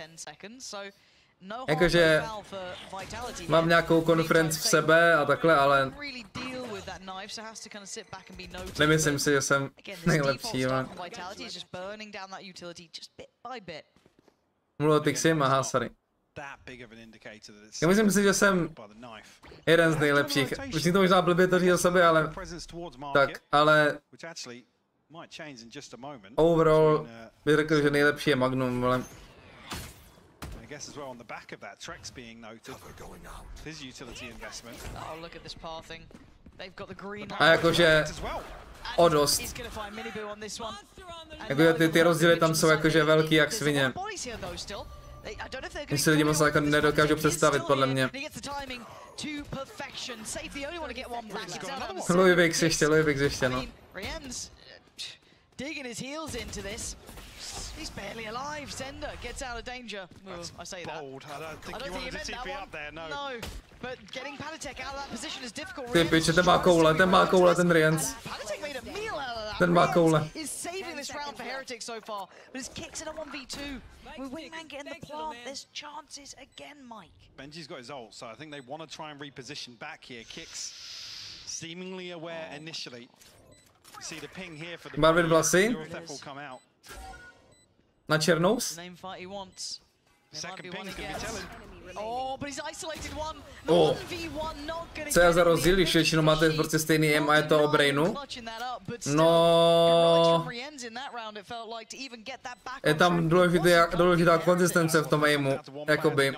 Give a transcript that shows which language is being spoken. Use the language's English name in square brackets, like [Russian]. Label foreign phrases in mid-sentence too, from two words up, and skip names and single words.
[Czech] Jakože mám nějakou konferenci v sebe a takhle, ale nemyslím si, že jsem nejlepší, ale mluvil Pixim, aha, sorry. Já myslím si, že jsem jeden z nejlepších. Už to možná blbě to říct o sobě, ale tak, ale overall bych řekl, že nejlepší je Magnum, ale [English] as well on the back of that, Trex being noted. His utility investment. Oh, look at this pathing. They've got the green. [Czech] A jakože o dost. Jakože ty rozdíly tam jsou jakože velký jak svině. Když si lidi moc jako nedokážou představit, podle mě. Louis ještě, no. [English] He's barely alive. Zender gets out of danger. I say that. Bold. I don't think you wanted to TP up there, no. No, but getting Panatek out of that position is difficult. [Czech] Ty piče, ten má koule, ten Riens. [English] Panatek made a meal out of that. [Czech] Ten má koule. [English] Is saving this round for Heretics so far, but his kicks in a 1v2. With Wingman getting the plant, there's chances again, Mike. Benji's got his ult, so I think they want to try and reposition back here. Kicks seemingly aware initially. You see the ping here for the [Czech] Barvin vlasy. [English] will come out. [Czech] Na černous? Co je za rozdíl, když většinou máte prostě stejný aim a je to o brainu? No... Je tam důležitá konzistence v tom aimu, jakoby.